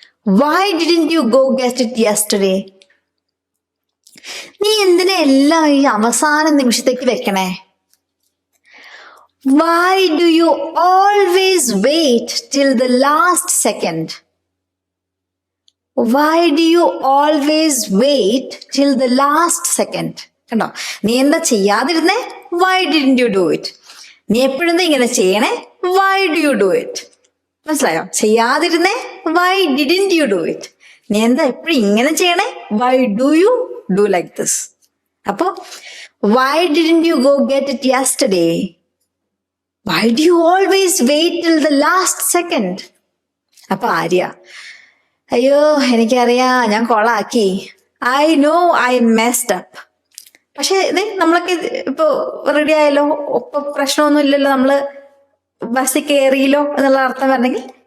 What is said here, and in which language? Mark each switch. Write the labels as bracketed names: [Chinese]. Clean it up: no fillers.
[English] Why didn't you go get it yesterday? [Malayalam] നീ എന്തിനാ എല്ലാം ഈ അവസാന നിമിഷത്തേക്ക് വെക്കണേ? [English] Why do you always wait till the last second? Why do you always wait till the last second? [Malayalam] കണ്ടോ, നീ എന്താ ചെയ്യാതിരുന്നേ? [English] Why didn't you do it? [Malayalam] നീ എപ്പോഴും ഇങ്ങനെ ചെയ്യണേ? [English] Why do you do it? [Malayalam] മനസ്സിലായോ? ചെയ്യാതിരുന്നേ? [English] Why didn't you do it? [Malayalam] നീ എന്താ എപ്പോഴും ഇങ്ങനെ ചെയ്യണേ? [English] Why do you do like this? അപ്പൊ why didn't you go get it yesterday? Why do you always wait till the last second? [Malayalam] അപ്പൊ ആര്യ, അയ്യോ എനിക്കറിയാം ഞാൻ കൊളാക്കി, [English] I know I messed up. [Malayalam] പക്ഷെ നമ്മളൊക്കെ ഇപ്പൊ റെഡി ആയല്ലോ, ഇപ്പൊ പ്രശ്നമൊന്നും ഇല്ലല്ലോ, നമ്മള് ബസ്സിൽ കയറിയല്ലോ എന്നുള്ള അർത്ഥം വരണമെങ്കിൽ.